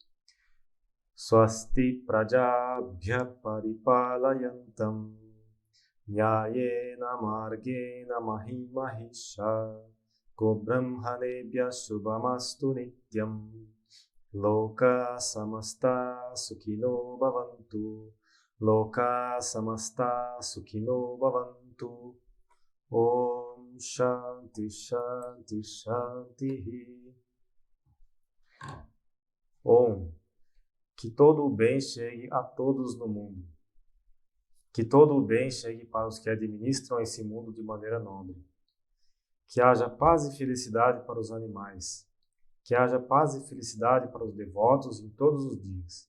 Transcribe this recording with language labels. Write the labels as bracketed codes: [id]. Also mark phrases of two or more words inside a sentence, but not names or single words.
[sa] स्वस्ति प्रजाभ्यः परिपालयन्तां न्यायेन मार्गेण महीं महीशाः गो ब्राह्मणेभ्यः शुभमस्तु नित्यं लोकाः समस्ताः सुखिनो भवन्तु. लोकाः समस्ताः सुखिनो भवन्तु. ॐ शान्तिः शान्तिः शान्तिः. Om. [pt] Que todo o bem chegue a todos no mundo. Que todo o bem chegue para os que administram esse mundo de maneira nobre. Que haja paz e felicidade para os animais. Que haja paz e felicidade para os devotos em todos os dias.